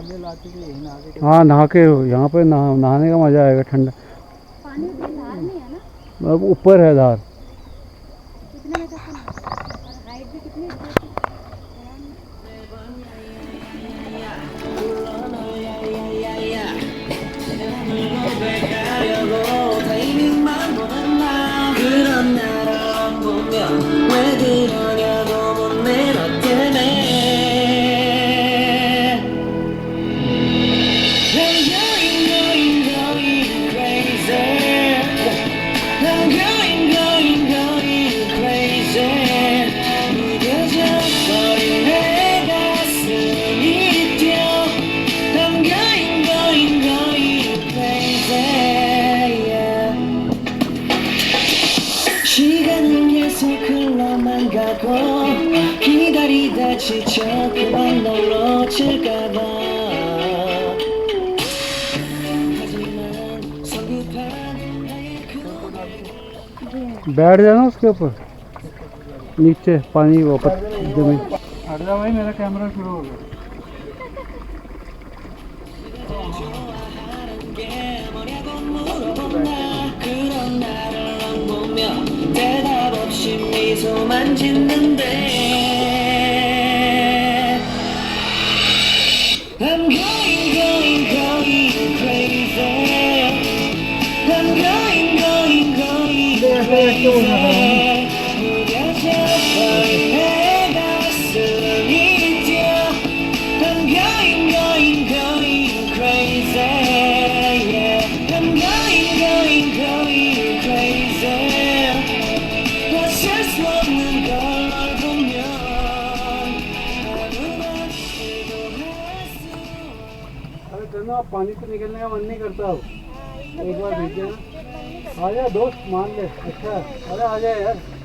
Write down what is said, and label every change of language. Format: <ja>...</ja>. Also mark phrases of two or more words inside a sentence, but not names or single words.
<hi>हाँ नहा के यहाँ पे नहाने का मज़ा आएगा ठंडा। पानी उतनी धार नहीं है ना, अब ऊपर है धार। इतने में तो और हाइट भी कितनी अच्छी थी।</hi> <ko>그런 나를 보면 왜 그러냐고 묻네 너 때문에</ko> <en>I'm going crazy I'm going crazy</en> <ko>무뎌져버린 내 가슴이 뛰어</ko> <en>I'm going crazy yeah.</en> <ko>시간은 계속 흘러만 가고 기다리다 지쳐 그만 널 놓칠까봐 하지만 성급한 나의 그</ko> <hi>बैठ जाना उसके ऊपर, नीचे पानी वापस जमीन। हट जा भाई, मेरा कैमरा शुरू हो गया।</hi> <ko>좋아하는 게 뭐냐고 물어본다 그런 나를 보며 대답 없이 미소만 짓는데</ko> <en>I'm going crazy I'm going crazy</en> <ko>무뎌져버린 내 가슴이 뛰어</ko> <en>I'm going crazy yeah. I'm going crazy</en> <ko>어쩔 수 없는 걸 보면 아무나 시도할 수</ko> <hi>अरे चलो पानी से निकलने का मन नहीं करता अब, एक बार भेजे ना। आ जा दोस्त, मान ले। अच्छा अरे आ जा यार।</hi>